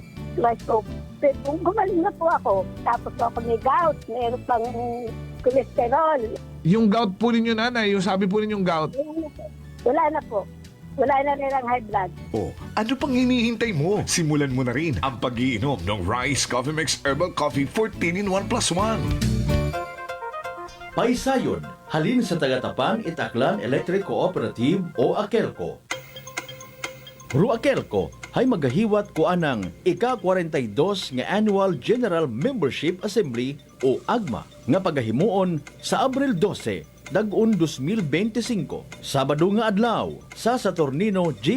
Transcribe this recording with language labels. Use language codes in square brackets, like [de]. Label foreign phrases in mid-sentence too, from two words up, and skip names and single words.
[tl] Kung gumaling na po ako, tapos po ako may gout, mayroon pang cholesterol. Yung gout po ninyo, nanay, yung sabi po ninyong gout? Wala na po. Wala na nilang high blood. Oh, ano pang hinihintay mo? Simulan mo na rin ang pag-iinom ng Rice Coffee Mix Herbal Coffee 14 in 1 plus 1. [akl] Paisayon, halin sa Tagatapang Itaklan Electric Cooperative o AKELCO. Ru AKELCO ay magahiwat ko anang ika-42 nga Annual General Membership Assembly o AGMA nga pagahimuon sa Abril 12, Dag-un 2025, Sabado nga adlaw sa Saturnino G.